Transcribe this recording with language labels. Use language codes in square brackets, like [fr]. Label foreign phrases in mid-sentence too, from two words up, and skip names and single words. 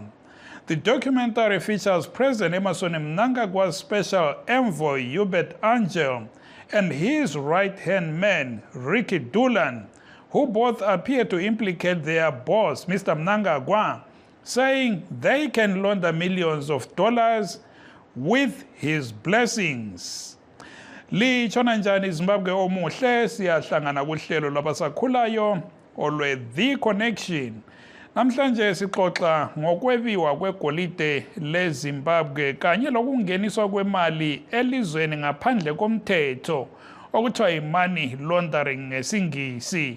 [en] The documentary features President Emmerson Mnangagwa's special envoy, Hubert Angel, and his right-hand man, Ricky Doolan, who both appear to implicate their boss, Mr. Mnangagwa, saying they can launder millions of dollars with his blessings. [nd] Litshona njani Zimbabwe omuhle, siyahlangana kuhlelo labasakhulayo olwe The Connection. Namhlanje sixoxa ngokwebiwa kwegolide leZimbabwe kanye lokungeniswa kwemali elizweni ngaphandle komthetho okuthiwa yi- [en] money laundering [nd] ngesingisi.